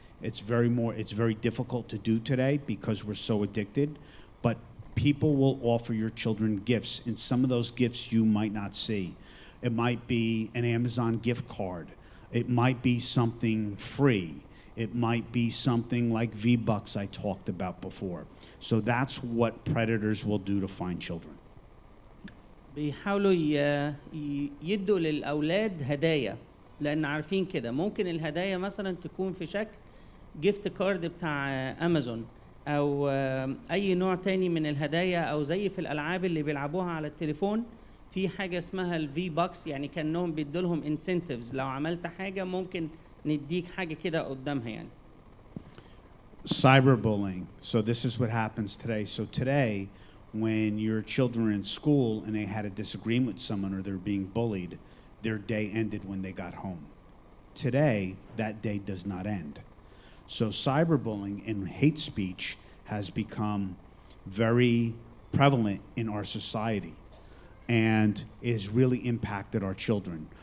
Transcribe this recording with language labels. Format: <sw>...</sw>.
<en>It's very difficult to do today because we're so addicted, but people will offer your children gifts, and some of those gifts you might not see. It might be an Amazon gift card. It might be something free. It might be something like V-Bucks I talked about before. So that's what predators will do to find children.</en> <ar>بيحاولوا يدوا للأولاد هدايا، لأن عارفين كده ممكن الهدايا مثلا تكون في شكل جيفت كارد بتاع أمازون أو أي نوع تاني من الهدايا، أو زي في الألعاب اللي بيلعبوها على التليفون في حاجة اسمها الفي باكس، يعني كأنهم بيدوا لهم انسنتيفز، لو عملت حاجة ممكن نديك حاجة كده قدامها يعني.</ar> <en>Cyberbullying. So this is what happens today. So today, when your children are in school and they had a disagreement with someone or they're being bullied, their day ended when they got home. Today, that day does not end. So cyberbullying and hate speech has become very prevalent in our society and is really impacted our children.</en>